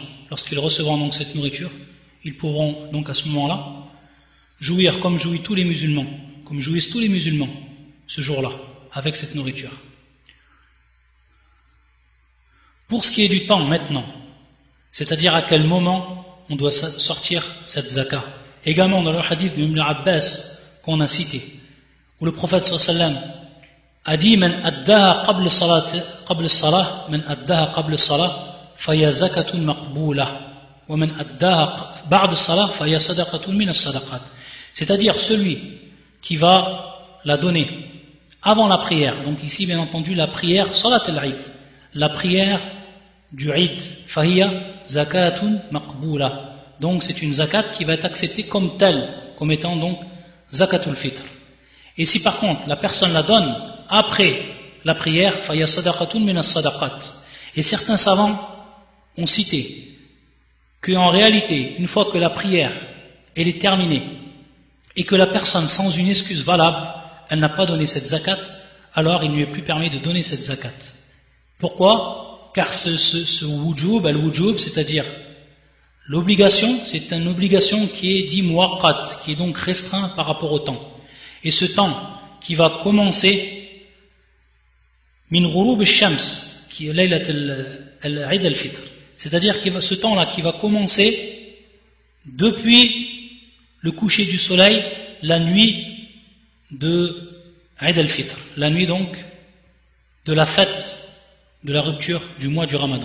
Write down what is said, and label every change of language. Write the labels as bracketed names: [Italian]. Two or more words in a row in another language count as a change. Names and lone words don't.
[French] Lorsqu'ils recevront donc cette nourriture, ils pourront donc à ce moment-là jouir comme jouissent tous les musulmans, ce jour-là, avec cette nourriture. Pour ce qui est du temps maintenant, c'est-à-dire à quel moment on doit sortir cette zakat. Également dans le hadith de Ibn Abbas qu'on a cité, où le prophète [Arabic] صلى الله عليه وسلم [French] a dit [Arabic] من أداها قبل الصلاة من أداها قبل الصلاة فهي زكاة مقبولة ومن أداها بعد الصلاة فهي صدقة من الصدقات. [French] C'est-à-dire celui qui va la donner avant la prière. Donc ici bien entendu la prière [Arabic] صلاة العيد, [French] la prière du Eid, [Arabic] فهي زكاة مقبولة. [French] Donc c'est une zakat qui va être acceptée comme telle, comme étant donc [Arabic] زكاة الفطر. [French] Et si par contre la personne la donne après la prière, [Arabic] فهي صدقة من الصدقات. [French] Et certains savants ont cité qu'en réalité, une fois que la prière elle est terminée et que la personne sans une excuse valable, elle n'a pas donné cette zakat, alors il ne lui est plus permis de donner cette zakat. Pourquoi? Car ce wujub, al-wujub, c'est-à-dire l'obligation, c'est une obligation qui est dit muwaqqat, qui est donc restreint par rapport au temps. Et ce temps qui va commencer [Arabic] من غروب الشمس, [French] qui est [Arabic] ليلة عيد الفطر, [French] c'est-à-dire ce temps-là qui va commencer depuis le coucher du soleil, la nuit de Eid al-Fitr, la nuit donc de la fête de la rupture du mois du Ramadan.